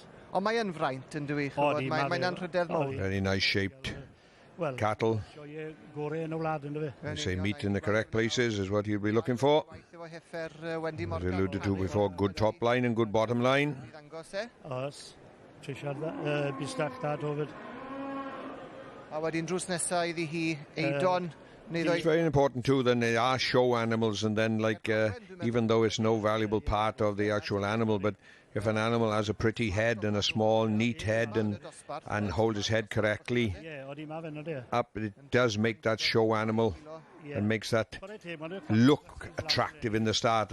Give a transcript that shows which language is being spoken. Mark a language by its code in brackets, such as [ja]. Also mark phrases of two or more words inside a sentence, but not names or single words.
[cy] Ond mae'n fraint yn dwi. Mae'n anrhydedd mawr. [en] Very nice shaped cattle. They say meat in the correct places is what you'll be looking for. As alluded to before, good top line and good bottom line. [cy] A wedyn drws nesa iddi hi Eidon. [en] It's very important too that they are show animals, and then even though it's no valuable part of the actual animal, but if an animal has a pretty head and a small neat head and holds his head correctly up, it does make that show animal and makes that look attractive in the start.